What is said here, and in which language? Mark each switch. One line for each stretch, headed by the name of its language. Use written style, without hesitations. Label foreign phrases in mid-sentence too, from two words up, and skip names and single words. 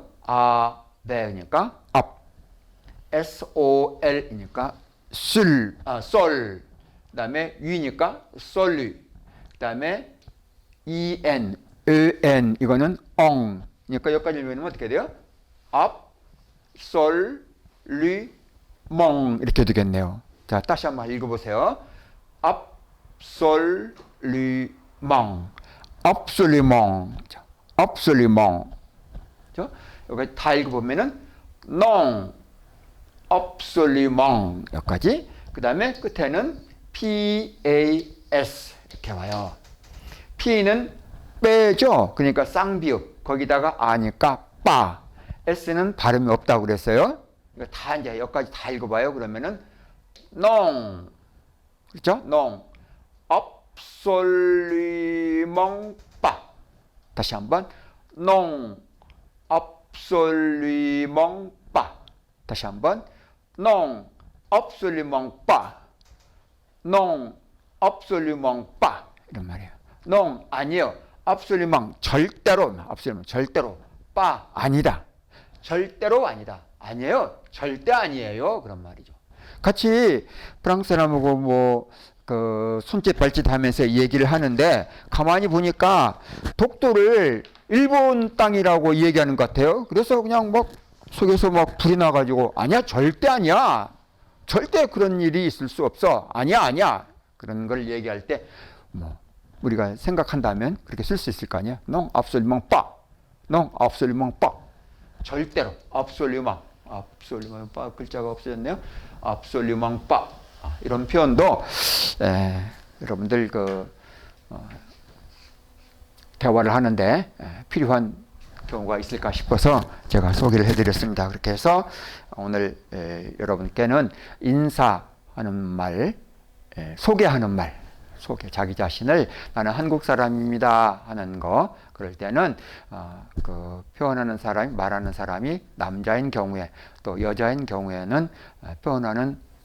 Korean: be니까 up, sol이니까 sol, 그다음에 위니까 solü, 그다음에 en, 이거는 ong. 그러니까 여기까지 읽으면 어떻게 돼요?
French: up, sol, ly, mon
Korean: 이렇게 되겠네요. 자, 다시 한번 읽어보세요.
French: up, sol, ly, mon, absolument.
Korean: 여기 다 읽어보면은
French: non, absolument
Korean: 여기까지. 그 다음에 끝에는 pas 이렇게 와요. p는 빼죠. 그러니까 쌍비읍. 거기다가 아니까 빠. s는 발음이 없다고 그랬어요. 이거 다 이제 여기까지 다 읽어봐요. 그러면은 non, 그렇죠?
French: non, absolument pas. 다시 한번 non, absolument pas. 다시 한번 non, absolument pas. non, absolument pas
Korean: 이런 말이에요. non 아니에요. absolument 절대로 절대로 pas 아니다. 절대로 아니다. 아니에요. 절대 아니에요. 그런 말이죠. 같이 프랑스 사람하고 뭐 그 손짓 발짓 하면서 얘기를 하는데 가만히 보니까 독도를 일본 땅이라고 얘기하는 것 같아요. 그래서 그냥 막 속에서 막 불이 나가지고 아니야 절대 아니야. 절대 그런 일이 있을 수 없어. 아니야 아니야. 그런 걸 얘기할 때 뭐 우리가 생각한다면 그렇게 쓸 수 있을 거 아니야.
French: Non absolument pas. Non absolument pas. 절대로 absolument pas
Korean: 글자가 없어졌네요.
French: absolument pas
Korean: 이런 표현도 여러분들 대화를 하는데 필요한 경우가 있을까 싶어서 제가 소개를 해드렸습니다. 그렇게 해서 오늘 여러분께는 인사하는 말, 소개하는 말, 자기 자신을 나는 한국 사람입니다 하는 거, 그럴 때는 표현하는 사람이, 말하는 사람이 남자인 경우에 또 여자인 경우에는 표현하는